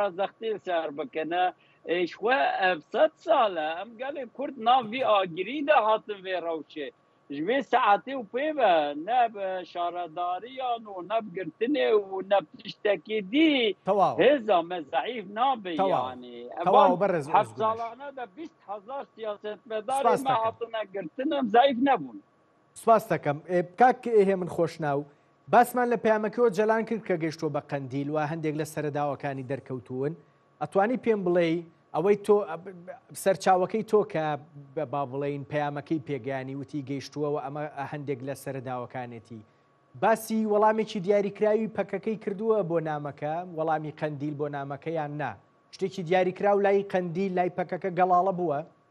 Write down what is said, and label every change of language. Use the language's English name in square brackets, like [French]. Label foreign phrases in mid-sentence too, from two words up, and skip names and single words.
[Kurdish] zextî ser bikine ji xwe ev 100 sal e em gelê Kurd nav vî agirî de hatin vê rewşê ji vê saetê û pê ve ne bi şaredariyan û ne bi girtinê û ne tiştekî dî hêza me zeîf nabe yani heft salane de 20,000 siyasetmedarê me hatine girtin em zeîf nebûn [Central Kurdish] سپاس دەکەم کاک هێمن خۆشناو باسمان لە پەیامەکەەوە جەلان کرد کە گەیشتۆ بە قەندیل و هەندێک لە سەرەداوەکانی دەرکەوتوون ئەتوانی پێم بڵێ ئەوەی تۆ سەرچاوەکەی تۆ کە با بڵێین پەیامەکەی پێگەیانی وتی گەیشتووەوە ئەمە هەندێک لە سەرەداوەکانێتی باسی وەڵامێکی دیاریکراوی پەکەکەی کردووە بۆ نامەکە وەڵامی قەندیل بۆ نامەکە یان نا شتێکی دیاریکراو لای قەندیل لای پەکەکە گەڵاڵە بووە